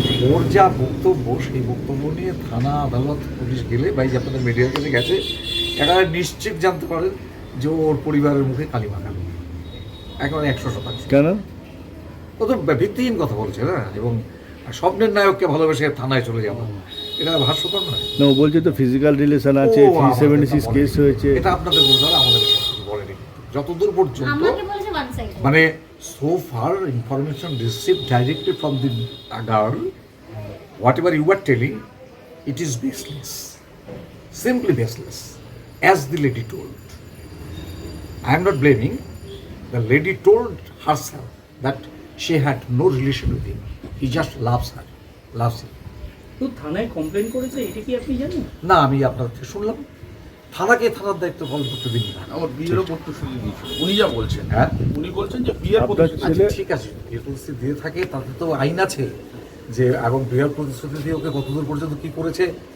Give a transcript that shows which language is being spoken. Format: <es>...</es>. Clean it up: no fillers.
<bn>ওর যা বক্তব্য, সেই বক্তব্য নিয়ে থানা, আদালত, পুলিশ গেলে বা এই যে আপনাদের মিডিয়ার কাছে গেছে, একেবারে নিশ্চিত জানতে পারেন যে ওর পরিবারের মুখে কালি মাখানো, একেবারে 100%। কেন? ও তো ভিত্তিহীন কথা বলছে না, এবং স্বপ্নের নায়ককে ভালোবেসে থানায় চলে যাবো, এটা হাস্যকর নয়। না, ও বলছে তো ফিজিক্যাল রিলেশন আছে, 376 কেস হয়েছে। এটা আপনাদের বলতে হবে, আমাদের কিছু বলেনি যতদূর পর্যন্ত। আমাকে বলেছে</bn> <en>One side. মানে so far information received directly from the girl, whatever you are telling, it is baseless, simply baseless, as the lady told. I am not blaming. The lady told herself that she had no relation with him. He just loves her, loves him.</en> <bn>তো থানায় complain করেছে, এটা কি আপনি জানেন? না, আমি আপনার থেকে শুনলাম। থানাকে থানার দায়িত্ব পালন করতে দিন না। আমার বিয়েরও প্রতিশ্রুতি দিয়েছিল উনি, যা বলছেন। হ্যাঁ, উনি বলছেন যে বিয়ের আপনার প্রতিশ্রুতি। ছেলে- আচ্ছা, ঠিক আছে, বিয়ের প্রতিশ্রুতি দিয়ে থাকে, তাতে তো আইন আছে যে, এবং বিয়ের প্রতিশ্রুতি দিয়ে ওকে কতদূর পর্যন্ত কি করেছে।</bn>